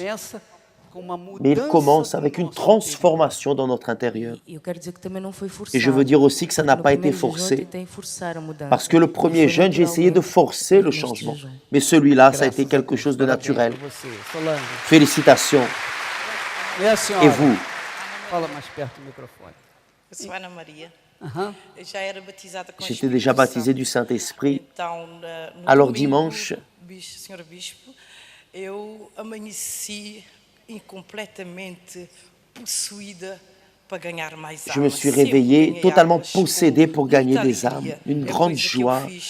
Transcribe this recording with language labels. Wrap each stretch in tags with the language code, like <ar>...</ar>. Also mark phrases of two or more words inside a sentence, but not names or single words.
<fr>Mais il commence avec une transformation dans notre intérieur. Et je veux dire aussi que ça n'a pas été forcé. Parce que le premier jeûne, j'ai essayé de forcer le changement. Mais celui-là, ça a été quelque chose de naturel. Félicitations. Et vous?</fr> <pt>Fala mais perto do microfone. Eu sou Ana Maria.</pt> <fr>J'étais déjà baptisé du Saint-Esprit. Alors dimanche, je me suis réveillé totalement possédé pour gagner des âmes, une grande joie.</fr>